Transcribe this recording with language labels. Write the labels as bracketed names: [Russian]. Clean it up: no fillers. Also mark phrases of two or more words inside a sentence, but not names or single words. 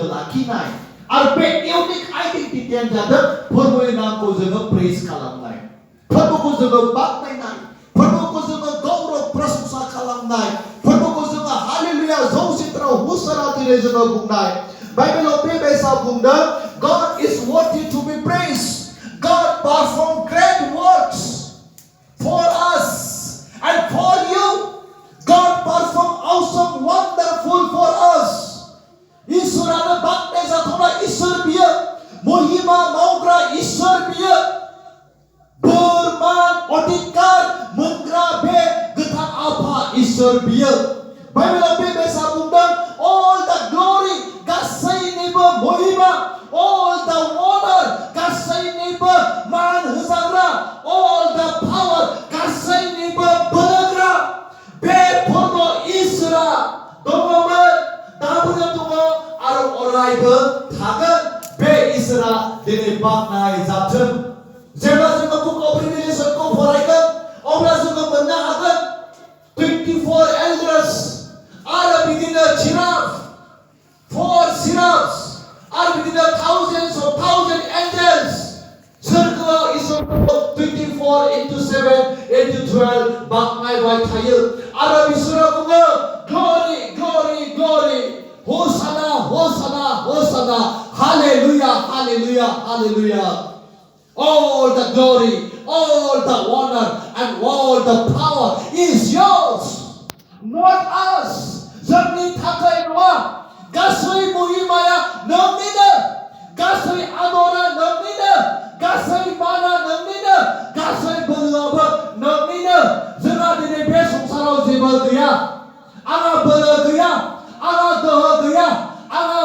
[Bodo] लाखिनाय आरो बे [English] unique identity [Bodo] जादों फोरबोनि नामखौ जोङो प्रेज खालामनाय फोरबोखौ जोङो बाख्नायनाय फोरबोखौ जोङो गौरव प्रशंसा खालामनाय फोरबोखौ जोङो हालेलुया जौसित्राव हुसारा दिनै जोङो बुंनाय बाइबेलाव बेबायसा बुंदों [English] God is worthy to be praised God performed great works for us and for you God performed awesome wonderful for us [Bodo] इसोरानो बाख्नाय जाथावना इसोर बियो महिमा मावग्रा इसोर बियो बोरमान अधिकार मोनग्रा बे गोथार आफा इसोर बियो बाइबेलाव बेबायसा बुंदों [English] all the glory [Bodo] गासैनिबो महिमा [English] all the honor [Bodo] गासैनिबो मान होजाग्रा [English] all the power [Bodo] गासैनिबो बोलोग्रा बे फोरबो इसोरा दङमोन दाबोनो दङ आरो अरायबो थागोन बे इसोरा दिनै बाख्नाय जाथों जेब्ला जोङो बुक अफ रिभिलेसनखौ फरायगोन अब्ला जोङो मोननो हागोन 24 elders आरो बिदिनो जिराफ [English] 4 seraphs [Bodo] आरो बिदिनो [English] thousands of angels [Bodo] सोरगोआव इसोरखौ [English] 24 into 7 into 12 [Bodo] बाख्नायबाय थायो आरो बिसोरो बुङो [English] glory glory glory Hosanna Hosanna Hosanna hallelujah hallelujah hallelujah all the glory all the honor and all the power is yours not us [Bodo] जोंनि थाखाय नङा गासै महिमाया नोंनिनो गासै आदरा नोंनिनो गासै माना नोंनिनो गासै बोलोआबो नोंनिनो जोंहा दिनै बे संसाराव जेबो गैया आंहा बोलो गैया आंहा गोहो गैया आंहा